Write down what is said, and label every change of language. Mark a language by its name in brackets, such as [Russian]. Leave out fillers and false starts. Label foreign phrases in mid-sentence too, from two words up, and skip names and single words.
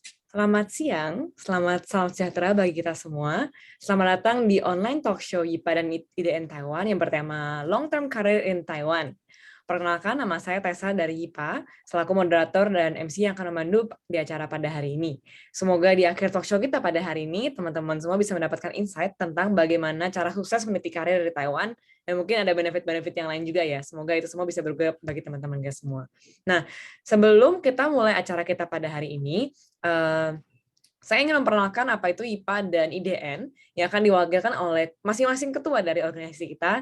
[Indonesian] Selamat siang, salam sejahtera bagi kita semua. Selamat datang di [English] online talk show [Indonesian] YIPA dan IDN Taiwan yang bertema Long Term Career in Taiwan. Perkenalkan, nama saya Tessa dari YIPA, selaku moderator dan MC yang akan memandu di acara pada hari ini. Semoga di akhir [English] talk show [Indonesian] kita pada hari ini, teman-teman semua bisa mendapatkan insight tentang bagaimana cara sukses meniti karir di Taiwan, dan mungkin ada benefit-benefit yang lain juga ya. Semoga itu semua bisa berguna bagi teman-teman guys semua. Nah, sebelum kita mulai acara kita pada hari ini, saya ingin memperkenalkan apa itu YIPA dan IDN yang akan diwakilkan oleh masing-masing ketua dari organisasi kita.